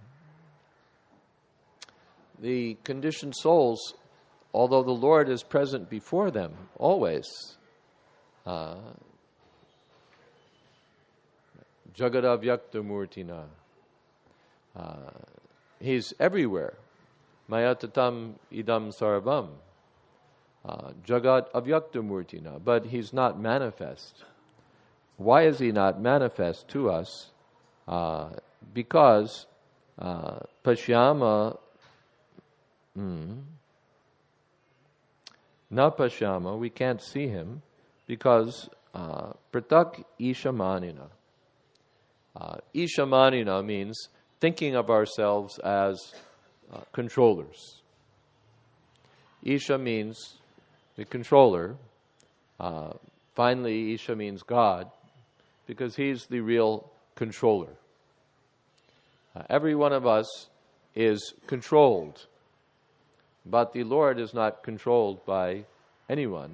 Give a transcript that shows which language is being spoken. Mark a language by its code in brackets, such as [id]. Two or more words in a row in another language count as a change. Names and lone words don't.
[en] The conditioned souls, although the Lord is present before them, always, [sa] जगदव्यक्त मूर्तिना. [en] He's everywhere. [sa] मया ततम् इदं सर्वम्. जगत् अव्यक्त मूर्तिना. [en] But he's not manifest. Why is he not manifest to us? [sa] Because पश्याम, न पश्याम, [en] we can't see him, because [sa] प्रत्यक् ईशमानिना. [en] Ishamanina means thinking of ourselves as controllers. Isha means the controller. Finally, Isha means God, because he's the real controller. Every one of us is controlled, but the Lord is not controlled by anyone.